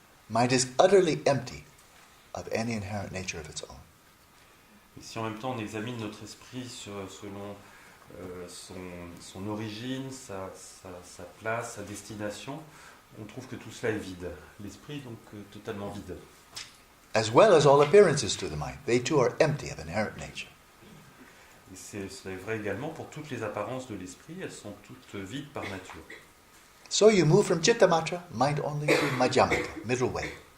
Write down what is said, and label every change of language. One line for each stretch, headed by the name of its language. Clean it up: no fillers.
English: Mind is utterly empty of any inherent nature of its own.
French: Et si en même temps on examine notre esprit selon son origine, sa place, sa destination, on trouve que tout cela est vide. L'esprit est donc totalement vide.
English: As well as all appearances to the mind. They too are empty of inherent nature.
French: Et cela est vrai également pour toutes les apparences de l'esprit, elles sont toutes vides par nature.
English: So you move from chitta matra, mind only, to madhyamaka, middle way.